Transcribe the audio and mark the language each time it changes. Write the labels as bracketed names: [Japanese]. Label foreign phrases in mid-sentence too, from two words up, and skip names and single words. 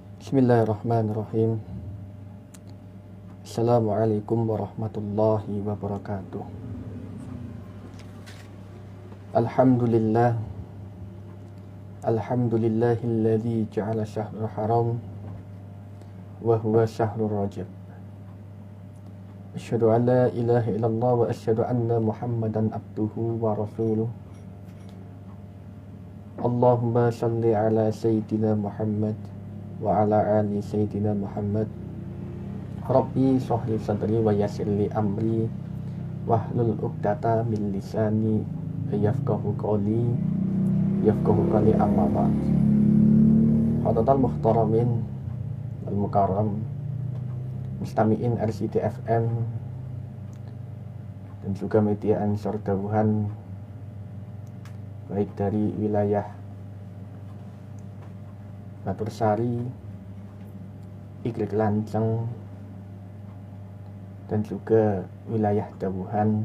[Arabic] بسم الله الرحمن الرحيم. السلام عليكم ورحمة الله وبركاته. الحمد لله. الحمد لله الذي جعل شهر الحرام وهو شهر الرجب. أشهد أن لا إله إلا الله وأشهد أن محمدا عبده ورسوله. اللهم صل على سيدنا محمد وعلى آل سيدنا محمد. رب اشرح لي صدري ويسر لي أمري واحلل عقدة من لساني يفقهوا قولي أما بعد. حاضرين محترمين والمكرم مستمعين [Indonesian] RCTI FM dan juga media Ansor Dawuhan baik dari wilayah Batursari, Igrik Lanceng, dan juga wilayah Dawuhan.